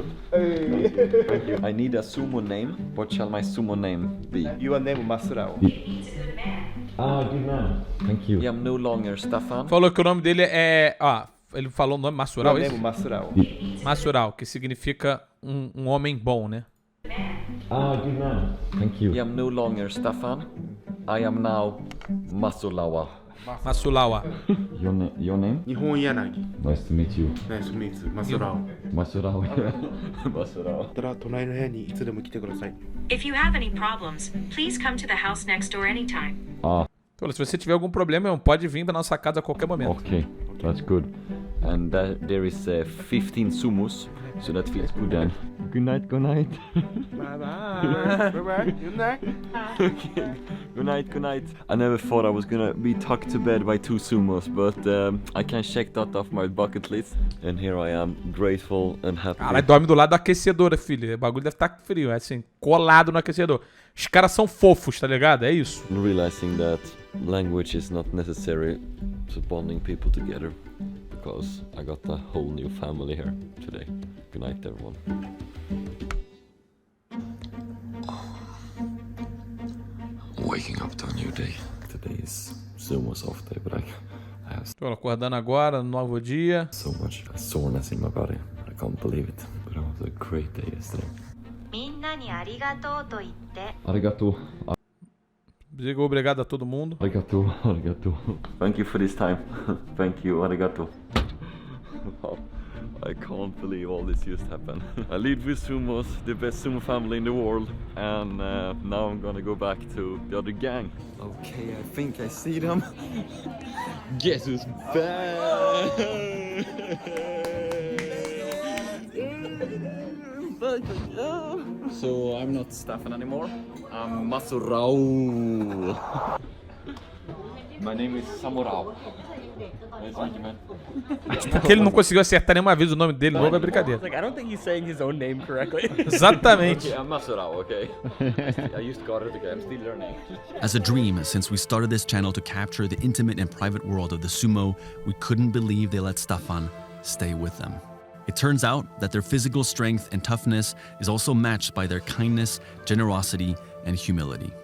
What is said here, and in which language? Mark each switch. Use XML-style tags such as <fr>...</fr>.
<en>Thank you. I need a sumo name. What shall my sumo name be? Your name Masurao. Good man. Thank you. I am no longer Stefan.</en> <pt>Falou que o nome dele é... Ó, ele falou o nome Masural,</pt> <en>Your</en> <pt>isso?</pt> <en>name Masurao.</en> <pt>Masural, que significa um homem bom, né?</pt> <en>Good man. Thank you. I am no longer Stefan. I am now Masulawa. Masulawa. Your name? Nihon Yanagi. Nice to meet you. Nice to meet you. Masurao. Masurao. Masurao.</en> <ja>隣の部屋にいつでも来てください。</ja> <en>If you have any problems, please come to the house next door anytime.</en> <pt>Falou, se você tiver algum problema, irmão, pode vir pra nossa casa a qualquer momento.</pt> <en>Okay, that's good. And there is 15 sumos, so that feels good then. Good night. Bye bye. Good night. Okay. Good night. I never thought I was gonna be tucked to bed by 2 sumos, but I can check that off my bucket list. And here I am, grateful and happy.</en> <pt>Caralho, dorme do lado da aquecedora, filho. O bagulho deve estar frio, é assim, colado no aquecedor. Os caras são fofos, tá ligado? É isso.</pt> <en>Realizing that language is not necessary to bonding people together, because I got a whole new family here today. Good night, everyone. Waking up to a new day. Today is Sumo's off day, but I</en> <pt>Tô acordando agora, no novo dia.</pt> <en>So much soreness in my body. I can't believe it. But it was a great day yesterday.</en> <ja>みんなにありがとうと言って Arigato.</ja> <pt>Diga obrigado a todo mundo.</pt> <en>Arigato. Arigato. Thank you for this time. Thank you. Arigato. Wow. I can't believe all this just happened. I lead with Sumos, the best Sumo family in the world, and now I'm gonna go back to the other gang. Okay, I think I see them. Guess who's back? So I'm not Stefan anymore. I'm Masurao. My name is Samurao. Nice to meet you, man.</en> <pt>Porque ele não conseguiu acertar nenhuma vez o nome dele, novo é brincadeira.</pt> <en>Like, I don't think he's saying his own name correctly.</en> <pt>Exatamente.</pt> <en>Okay, I'm Masurao, okay? I used to go to the game, I'm still learning. As a dream, since we started this channel to capture the intimate and private world of the sumo, we couldn't believe they let Stefan stay with them. It turns out that their physical strength and toughness is also matched by their kindness, generosity, and humility.</en>